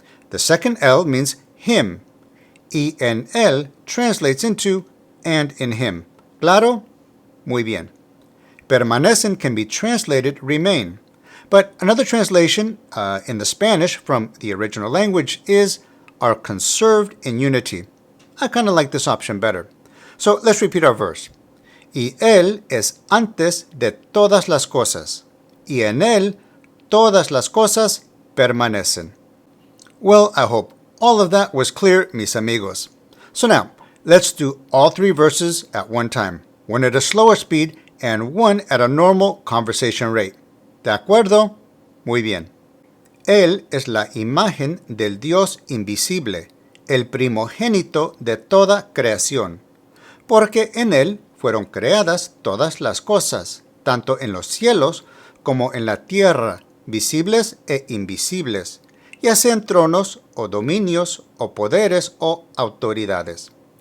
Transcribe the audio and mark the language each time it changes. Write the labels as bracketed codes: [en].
[en] The second el means him. [es] Y en él [en] translates into and in him. [es] ¿Claro? Muy bien. [en] Permanecen can be translated remain. But another translation in the Spanish from the original language is are conserved in unity. I kind of like this option better. So let's repeat our verse. [es] Y Él es antes de todas las cosas, y en Él todas las cosas permanecen. [en] Well, I hope all of that was clear, [es] mis amigos. [en] So now, let's do all three verses at one time, one at a slower speed and one at a normal conversation rate. [es] ¿De acuerdo? Muy bien. Él es la imagen del Dios invisible, el primogénito de toda creación, porque en Él fueron creadas todas las cosas, tanto en los cielos como en la tierra, visibles e invisibles, ya sean tronos o dominios o poderes o autoridades.